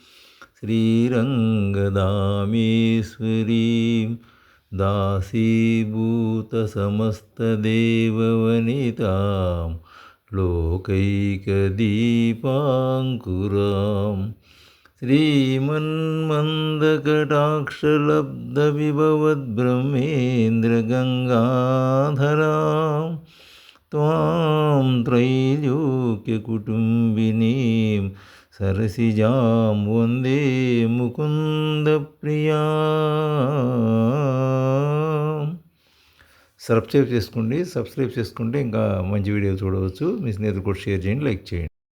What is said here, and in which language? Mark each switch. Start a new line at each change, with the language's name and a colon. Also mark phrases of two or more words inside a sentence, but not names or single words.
Sanskrit: श्रीरङ्गदामेश्वरीं दासीभूतसमस्तदेववनितां लोकैकदीपाङ्कुरां श्रीमन्मन्दकटाक्षलब्धविभवद्ब्रह्मेन्द्रगङ्गाधरां त्वां त्रैलोक्यकुटुम्बिनीं सरसिजां वन्दे ముకుందప్రియా।
Telugu: సబ్స్క్రైబ్ చేసుకోండి. ఇంకా మంచి వీడియోలు చూడవచ్చు. మీ స్నేహితులు కూడా షేర్ చేయండి, లైక్ చేయండి.